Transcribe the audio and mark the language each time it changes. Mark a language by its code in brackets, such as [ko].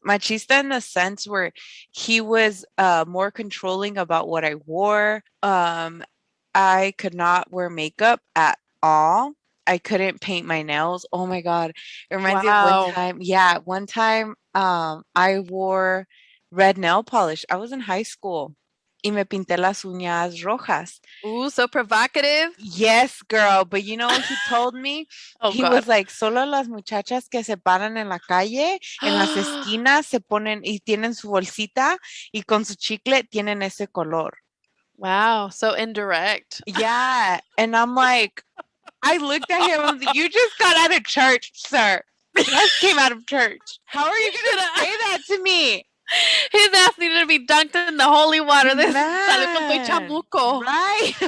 [en] Machista in the sense where he was more controlling about what I wore. I could not wear makeup at all. I couldn't paint my nails. Oh my God. It reminds me of Wow. one time. Yeah, one time I wore red nail polish. I was in high school. [es] Y me pinté las uñas rojas. [en] Ooh, so provocative. Yes, girl. But you know what he told me? Oh, He God. was like, [es] solo las muchachas que se paran en la calle, en las esquinas, se ponen y tienen su bolsita y con su chicle tienen ese color. [en] Wow, so indirect. Yeah. And I'm like, I looked at him. I was like, you just got out of church, sir. Just came out of church. How are you going to say that to me? His ass needed to be dunked in the holy water. This [es] salió con tu [en] Man, [es] chamuco. [en] right?